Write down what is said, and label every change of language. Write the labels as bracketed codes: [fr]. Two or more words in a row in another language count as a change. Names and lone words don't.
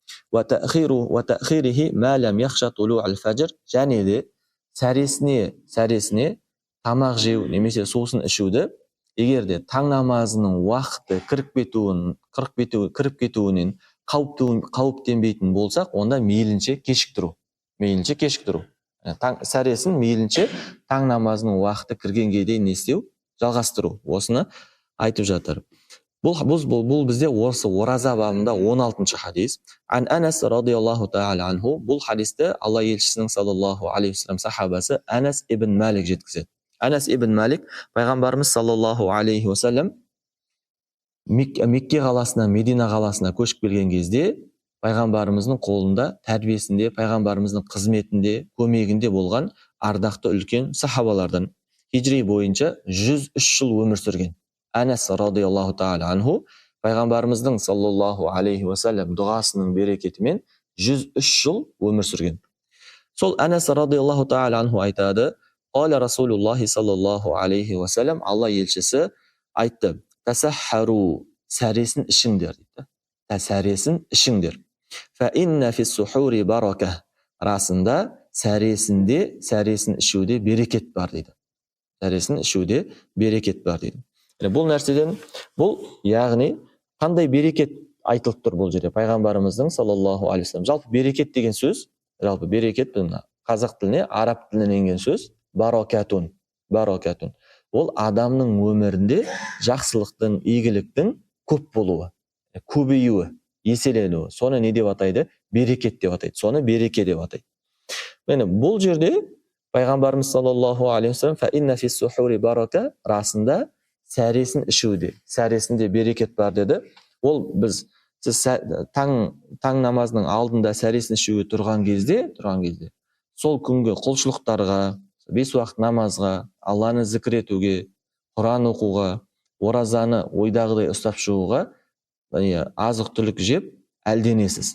[kk] Және де сәресіне тамақ жеу немесе сусын ішуді егер де таң намазының уақыты кіріп кетуінен қауіптенбейтін болсақ, онда мейлінше кешіктіру. Сәресін мейлінше таң намазының уақыты кіргенге дейін не істеу? Жалғастыру. Осыны айтып жатыр. Бұл бізде осы ораза бабында 16-шы хадис. [ar] عن أنس رضي الله تعالى عنه, [kk] бұл хадисті Алла елшісінің [ar] صلى الله عليه وسلم [kk] сахабасы Анас ибн Малик жеткізеді. Анас ибн Малик пайғамбарымыз [ar] صلى الله عليه وسلم [kk] Мекке қаласынан Медина қаласына көшіп келген кезде пайғамбарымыздың қолында, тәрбиесінде, пайғамбарымыздың қызметінде, көмегінде болған ардақты үлкен сахабалардан. Хижри бойынша 103 жыл өмір сүрген Анас [ar] رضي الله تعالى عنه [kk] пайғамбарымыздың [ar] صلى الله عليه وسلم [kk] дұғасының берекетімен 103 жыл өмір сүрген. [ar] Сол Анас رضي الله تعالى عنه айтады: "قال رسول الله صلى الله عليه وسلم, [kk] Алла елшісі айтты: Тасаххару, сәресін ішіңдер дейді. Сәресін ішіңдер. [ar] فإن في السحور بركة. [kk] Расында сәресін ішуде берекет бар дейді. Сәресін ішуде берекет бар дейді. Бұл нәрседен, яғни қандай берекет айтылып тұр бұл жерде пайғамбарымыздың [ar] صلى الله عليه وسلم. [kk] Жалпы берекет деген сөз, берекет қазақ тіліне, араб тілінен енген сөз баракатун. Ол адамның өмірінде жақсылықтың, игіліктің көп болуы, көбеюі, еселенуі. Соны не деп атайды? Берекет деп атайды. Соны береке деп атайды. Міне бұл жерде пайғамбарымыз [ar] صلى الله عليه وسلم فإن في السحور بركة, [kk] расында сәресін ішуде, сәресінде берекет бар деді. Ол сіз таң намазының алдында сәресін ішуге тұрған кезде сол күнгі құлшылықтарға, 5 уақыт намазға, Алланы зікір етуге, Құран оқуға, оразаны ойдағыдай ұстап шығуға, азық түлік жеп әлденесіз.